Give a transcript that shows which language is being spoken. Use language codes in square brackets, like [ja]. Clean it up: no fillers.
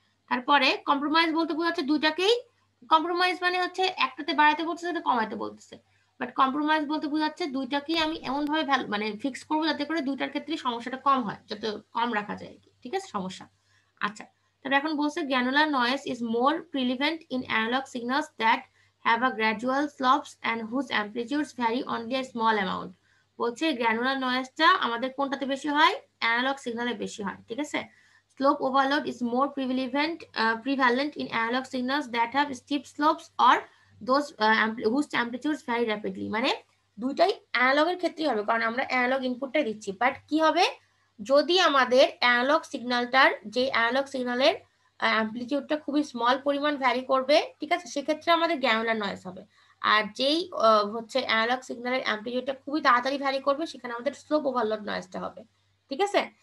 [bn] তারপরে কম্প্রোমাইজ বলতে বোঝাচ্ছে দুইটাকেই, কম্প্রোমাইজ মানে হচ্ছে একটাতে বাড়াতে বলতেছে, এটা কমাইতে বলতেছে, বাট কম্প্রোমাইজ বলতে বোঝাচ্ছে দুইটাকেই আমি এমন ভাবে মানে ফিক্স করবো যাতে করে দুইটার ক্ষেত্রে সমস্যাটা কম হয়, যত কম রাখা যায় আর কি, ঠিক আছে সমস্যা। আচ্ছা, তবে এখন বলছে [en] Granular noise is more prevalent in analogue signals that have a gradual slopes and whose amplitudes vary only a small amount. [bn] বলছে গ্র্যানুলার নয়েজটা আমাদের কোনটাতে বেশি হয়, অ্যানালগ সিগন্যালে বেশি হয়, ঠিক আছে। [en] Slope overload is more prevalent in analog signals that have steep slopes or those whose amplitudes vary rapidly. [bn] মানে দুইটাই অ্যানালগের ক্ষেত্রেই হবে, কারণ আমরা অ্যানালগ ইনপুটটাই দিচ্ছি, বাট কি হবে যদি আমাদের অ্যানালগ সিগন্যালটার যে অ্যানালগ সিগন্যালের অ্যামপ্লিটিউডটা খুবই স্মল পরিমাণ ভ্যারি করবে, ঠিক আছে, সেক্ষেত্রে আমাদের গ্র্যানুলার নয়েজ হবে। আর যেই হচ্ছে অ্যানালগ সিগন্যালের অ্যামপ্লিটিউডটা খুবই তাড়াতাড়ি ভ্যারি করবে, সেখানে আমাদের স্লোপ ওভারলোড নয়েজটা হবে, ঠিক আছে।